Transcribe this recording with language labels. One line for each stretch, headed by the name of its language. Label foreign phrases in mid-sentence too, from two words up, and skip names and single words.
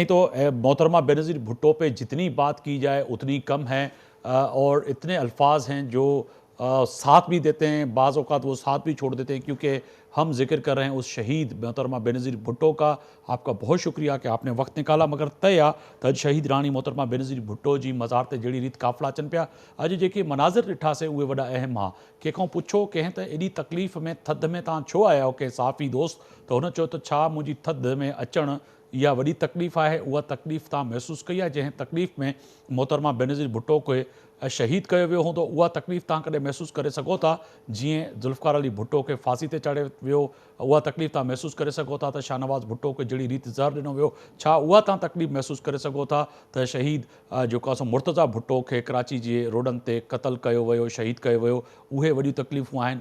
Urdu: نہیں تو محترمہ بے نظیر بھٹو پہ جتنی بات کی جائے اتنی کم ہے، اور اتنے الفاظ ہیں جو ساتھ بھی دیتے ہیں، بعض اوقات وہ ساتھ بھی چھوڑ دیتے ہیں، کیونکہ ہم ذکر کر رہے ہیں اس شہید محترمہ بے نظیر بھٹو کا۔ آپ کا بہت شکریہ کہ آپ نے وقت نکالا،
Sindhi: مگر تیا تج شہید رانی محترمہ بے نظیر بھٹو جی مزار تے جڑی ریت قافلا अचनि पिया। अॼु जेके मनाज़िर ॾिठासीं उहे वॾा अहम हुआ। कंहिंखां पुछो कंहिं त एॾी तकलीफ़ में थधि में तव्हां छो आया आहियो, कंहिं साफ़ी दोस्त, त हुन चयो त छा मुंहिंजी थधि में अचणु इहा वॾी तकलीफ़ आहे, उहा तकलीफ़ तव्हां महसूसु कई आहे, जंहिं तकलीफ़ में मोहतरमा बेनज़ीर भुट्टो खे शहीद कयो वियो हूंदो, उहा तकलीफ़ तव्हां कॾहिं महसूसु करे सघो था, जीअं ज़ुल्फ़िकार अली भुट्टो खे फांसी ते चाढ़े वियो, उहा तकलीफ़ तव्हां महसूसु करे सघो था त शाहनवाज़ भुट्टो खे जहिड़ी रीति ज़हर ॾिनो वियो, छा उहा तव्हां तकलीफ़ महसूसु करे सघो था त शहीद जेको आहे मुर्तज़ा भुट्टो खे कराची जे रोडनि ते क़तल कयो वियो, शहीद कयो वियो, उहे वॾियूं तकलीफ़ूं आहिनि।